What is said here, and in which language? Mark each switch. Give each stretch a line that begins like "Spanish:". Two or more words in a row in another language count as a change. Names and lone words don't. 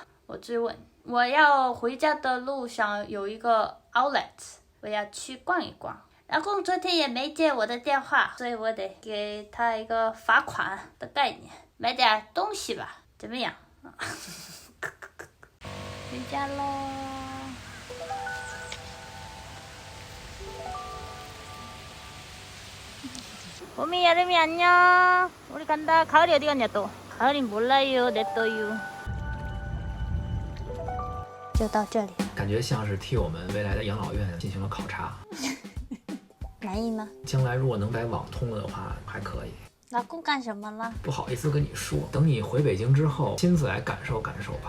Chinese: 我追问。我要回家的路上有一个 outlet， 我要去逛一逛。老公昨天也没接我的电话，所以我得给他一个罚款的概念，买点东西吧，怎么样？回家喽。
Korean: 봄이 여름이 안녕. 우리 간다. 가을이 어디 갔냐 또? 가을이 몰라요. 냅둬요.
Chinese: 就到这里。感觉像是替我们未来的养老院进行了考察。满意吗？将来如果能改网通了的话，还可以。老公干什么了？不好意思跟你说，等你回北京之后，亲自来感受感受吧。